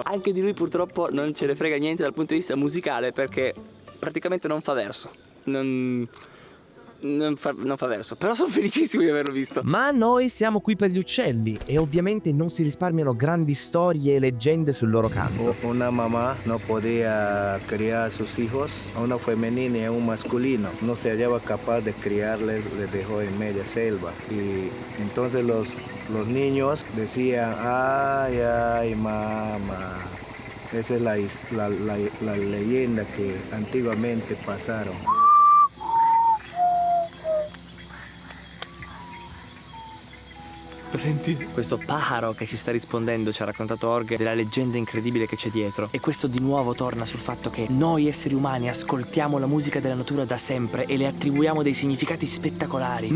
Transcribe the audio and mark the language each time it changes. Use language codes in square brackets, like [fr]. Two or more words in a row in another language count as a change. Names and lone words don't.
[it] Anche di lui purtroppo non ce ne frega niente dal punto di vista musicale, perché praticamente non fa verso, non fa verso, però sono felicissimo di averlo visto. Ma noi siamo qui per gli uccelli e ovviamente non si risparmiano grandi storie e leggende sul loro canto. [es] Una mamá no podía criar a sus hijos, a una femenina y a un masculino. No se hallaba capaz de criarles, les dejó en media selva. Y entonces los niños decían, ay, ay, mamá. Esa es la leyenda que antiguamente pasaron. [it] Senti? Questo pajaro che ci sta rispondendo, ci ha raccontato Org della leggenda incredibile che c'è dietro. E questo di nuovo torna sul fatto che noi esseri umani ascoltiamo la musica della natura da sempre e le attribuiamo dei significati spettacolari.